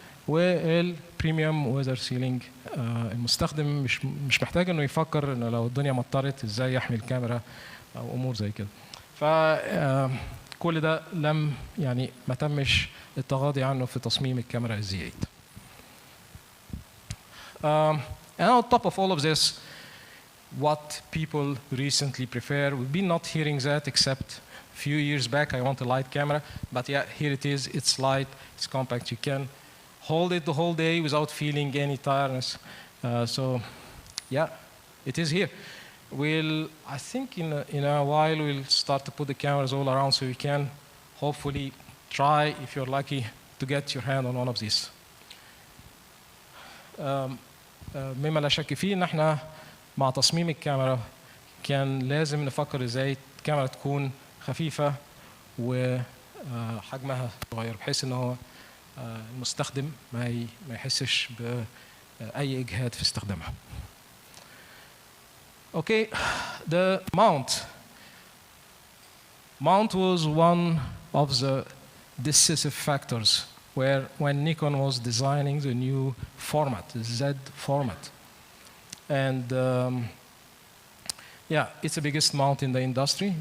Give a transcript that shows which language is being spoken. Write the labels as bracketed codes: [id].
[ar] والبريميوم ويذر سيلينج، المستخدم مش محتاج انه يفكر انه لو الدنيا مطرت ازاي يحمي الكاميرا او امور زي كده. فكل ده ما تمش التغاضي عنه في تصميم الكاميرا الزي 8. [en] And on top of all of this, what people recently prefer, we've been not hearing that except a few years back. I want a light camera, but yeah, here it is. It's light, it's compact. You can hold it the whole day without feeling any tiredness. So yeah, it is here. I think in a while we'll start to put the cameras all around, so you can hopefully try, if you're lucky, to get your hand on one of these. [ar] مما لا شك فيه ان احنا مع تصميم الكاميرا كان لازم نفكر ازاي الكاميرا تكون خفيفه وحجمها صغير، بحيث ان هو المستخدم ما يحسش باي اجهاد في استخدامها. [en] Okay, the mount was one of the decisive factors when Nikon was designing the new format, the Z format. And yeah, it's the biggest mount in the industry.